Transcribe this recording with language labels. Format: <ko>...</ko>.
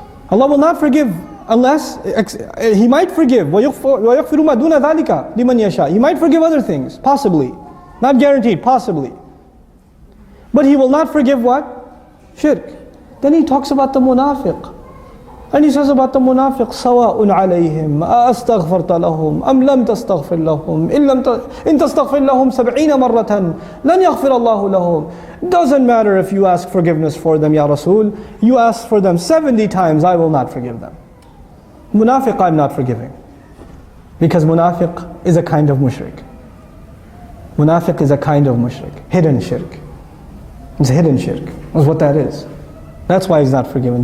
<en>Allah will not forgive unless, He might forgive.</en> <ar>وَيَغْفِرُ مَا دُونَ ذَلِكَ لِمَنْ يَشَاءُ.</ar> <en>He might forgive other things, possibly. Not guaranteed, possibly. But He will not forgive what? Shirk. Then He talks about the munafiq. And He says about the munafiq,</en> <ar>سَوَاءٌ عَلَيْهِمْ أَأَسْتَغْفَرْتَ لَهُمْ أَمْ لَمْ تَسْتَغْفِرْ لَهُمْ إِن تَسْتَغْفِرْ لَهُمْ 70 مَرَّةً لَنْ يَغْفِرَ اللَّهُ لَهُمْ.</ar> <en>Doesn't matter if you ask forgiveness for them, Ya Rasul. You ask for them 70 times, I will not forgive them. Munafiq I'm not forgiving. Because munafiq is a kind of mushrik. Munafiq is a kind of mushrik. Hidden shirk. It's hidden shirk. That's what that is. That's why he's not forgiven.</en>